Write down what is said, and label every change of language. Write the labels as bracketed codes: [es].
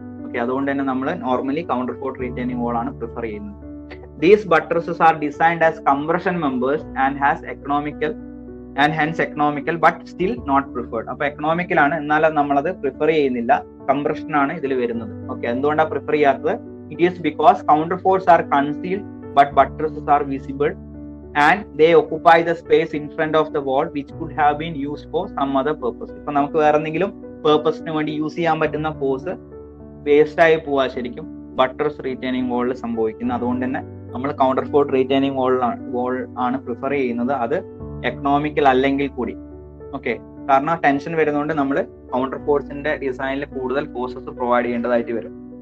[ml] Okay, അതുകൊണ്ട് തന്നെ നമ്മൾ നോർമലി കൗണ്ടർ ഫോർട്ട് റീറ്റെയിനിങ് വാൾ ആണ് പ്രിഫർ ചെയ്യുന്നത്. [en] These buttresses are designed as compression members and has economical and hence economical but still not preferred. [ml] അപ്പൊ economical ആണ്, എന്നാൽ നമ്മളത് പ്രിഫർ ചെയ്യുന്നില്ല. കംപ്രഷൻ ആണ് ഇതിൽ വരുന്നത്. ഓക്കെ, എന്തുകൊണ്ടാണ് പ്രിഫർ ചെയ്യാത്തത്? [en] It is because counterforts are concealed but buttresses are visible and they occupy the space in front of the wall which could have been used for some other purpose. [ml] ഇപ്പൊ നമുക്ക് വേറെ എന്തെങ്കിലും പേർപ്പസിന് വേണ്ടി use ചെയ്യാൻ പറ്റുന്ന force waste ആയി പോവാ ശരിക്കും ബട്ടർസ് റീറ്റെയിനിങ് വാളിൽ സംഭവിക്കുന്നത്. അതുകൊണ്ട് തന്നെ നമ്മൾ കൗണ്ടർ ഫോർട്ട് റീറ്റെയിനിങ് വാൾ ആണ് പ്രിഫർ ചെയ്യുന്നത്, അത് എക്കണോമിക്കൽ അല്ലെങ്കിൽ കൂടി. ഓക്കെ, കാരണം ടെൻഷൻ വരുന്നതുകൊണ്ട് നമ്മൾ കൗണ്ടർ ഫോർട്സിന്റെ ഡിസൈനിൽ കൂടുതൽ ഫോഴ്സസ് പ്രൊവൈഡ് ചെയ്യേണ്ടതായിട്ട് വരും.